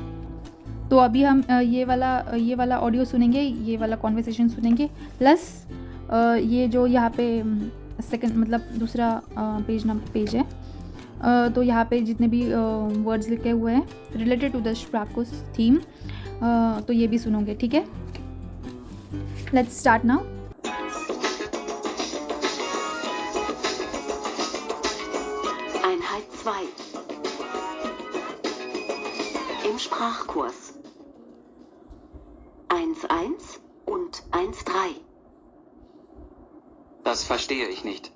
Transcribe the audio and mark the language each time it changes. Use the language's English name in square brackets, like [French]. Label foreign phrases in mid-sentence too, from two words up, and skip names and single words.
[Hindi] तो अभी हम ये वाला ऑडियो सुनेंगे, ये वाला कॉन्वर्सेशन सुनेंगे, प्लस ये जो यहाँ पे सेकंड मतलब दूसरा पेज है, तो यहाँ पे जितने भी वर्ड्स लिखे हुए हैं [English] related to the [Hindi] स्प्राकुस थीम, तो ये भी सुनोगे, ठीक है। [English] Let's start now. [German] Einheit 2 im Sprachkurs 1.1 und 1.3. Das verstehe ich nicht.